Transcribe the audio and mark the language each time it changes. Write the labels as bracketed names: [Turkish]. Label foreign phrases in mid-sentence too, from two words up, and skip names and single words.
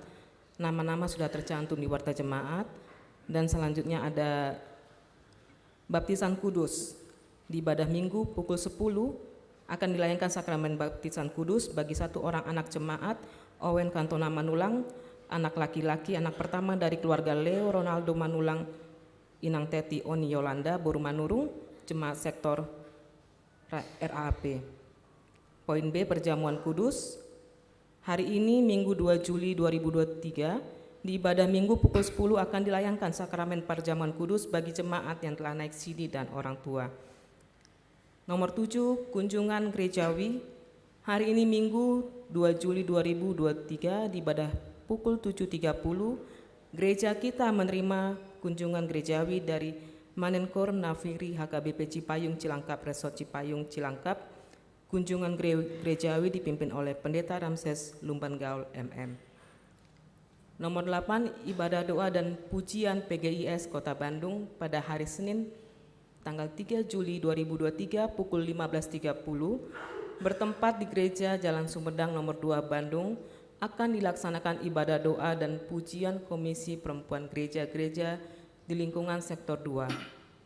[Indonesian] Nama-nama sudah tercantum di warta jemaat. Dan selanjutnya ada baptisan kudus. Di ibadah minggu pukul 10 akan dilayangkan sakramen baptisan kudus bagi 1 orang anak jemaat Owen Kantona Manulang, anak laki-laki, anak pertama dari keluarga Leo Ronaldo Manulang, Inang Teti Oni Yolanda Boru Manurung, jemaat sektor RAP. Poin B, perjamuan kudus. Hari ini Minggu 2 Juli 2023 di ibadah Minggu pukul 10 akan dilayangkan sakramen perjamuan kudus bagi jemaat yang telah naik CD dan orang tua. Nomor 7, kunjungan gerejawi. Hari ini Minggu 2 Juli 2023 di ibadah pukul 7.30 gereja kita menerima kunjungan gerejawi dari Manenkor Nafiri HKBP Cipayung Cilangkap Resort Cipayung Cilangkap. Kunjungan gerejawi dipimpin oleh Pendeta Ramses Lumban Gaul MM. Nomor 8, ibadah doa dan pujian PGIS Kota Bandung pada hari Senin tanggal 3 Juli 2023 pukul 15.30 bertempat di Gereja Jalan Sumedang nomor 2 Bandung akan dilaksanakan ibadah doa dan pujian Komisi Perempuan Gereja-Gereja di lingkungan sektor 2.